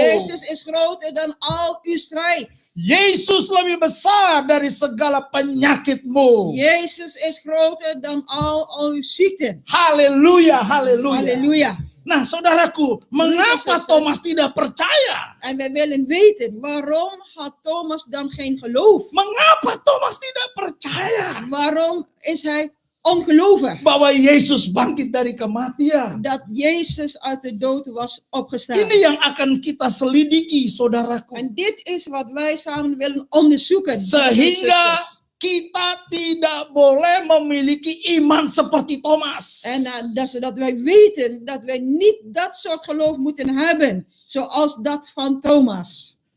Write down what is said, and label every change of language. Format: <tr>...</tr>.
<nl>Jezus is groter dan al uw strijd.</nl> <id>Yesus lebih besar dari segala penyakitmu.</id> <nl>Jezus is groter dan al uw ziekten.</nl> <id>Haleluya, haleluya.</id> <nl>Halleluja.</nl> <id>Nah, saudaraku, mengapa Yesus. Thomas tidak percaya?</id> <nl>En wij willen weten, waarom had Thomas dan geen geloof?</nl> <id>Mengapa Thomas tidak percaya</id> <nl>Waarom is hij ongelovig?</nl> <id>bahwa Yesus bangkit dari kematian?</id> <nl>Dat Jezus uit de dood was opgestaan.</nl> <id>Ini yang akan kita selidiki, saudaraku.</id> <nl>En dit is wat wij samen willen onderzoeken.</nl> <id>Sehingga kita tidak boleh memiliki iman seperti Thomas.</id> <nl>En zodat wij weten dat wij niet dat soort geloof moeten hebben. Zoals dat van Thomas.</nl>